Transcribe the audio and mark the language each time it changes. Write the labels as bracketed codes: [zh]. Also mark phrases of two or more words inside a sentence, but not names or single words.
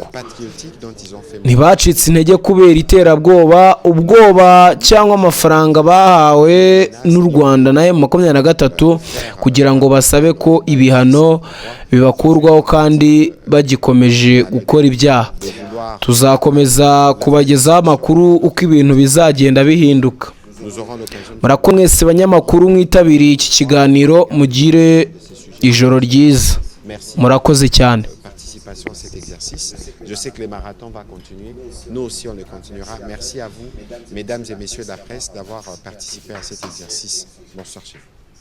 [rw] Ntibacitse intege kubera iterabwoba, ubwoba cyangwa amafaranga bahawe n'u Rwanda na M23 kugira ngo basabe ko ibihano bibakurwaho kandi bagikomeje gukora ibyaha. Tuzakomeza kubagezaho amakuru uko ibintu bizagenda bihinduka. Murakoze mwese banyamakuru mwitabiriye iki kiganiro, mugire ijoro ryiza. Murakoze cyane. [fr] À cet exercice. Je sais que le marathon va continuer. Nous aussi, on le continuera. Merci à vous, mesdames et messieurs de la presse, d'avoir participé à cet exercice. Bonsoir chez vous.